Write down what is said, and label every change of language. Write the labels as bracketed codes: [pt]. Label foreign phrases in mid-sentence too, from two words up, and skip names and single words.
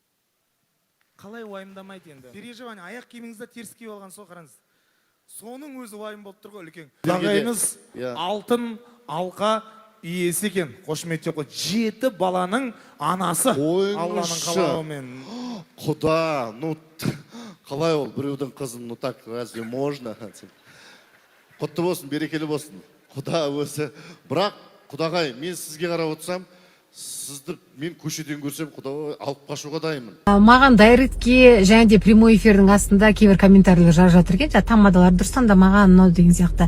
[kk] Қалай уайымдамайды енді? Переживание, аяқ киіміңізді теріс киіп алған сол қараңыз. Соның өзі уайым болып тұр ғой үлкен. Ағайыңыз алтын алқа иесі екен. Қошемет жоқ. 7 баланың анасы. Алланың қалауымен. Құда, қалай ол біреудің қызын, [ru] так разве можно? [kk] Құтты болсын, берекелі болсын. Құда өзі. Бірақ Құдағай, мен сізге қарап отырсам, сізді мен көшеден көрсем, Құда алып қашуға дайынмын. Маған дайректке және де [ru] прямой эфирдің [kk] астында кейбір комментарийлер жазып жатыр екен, тамадалар дұрыстан да маған мынау деген сияқты.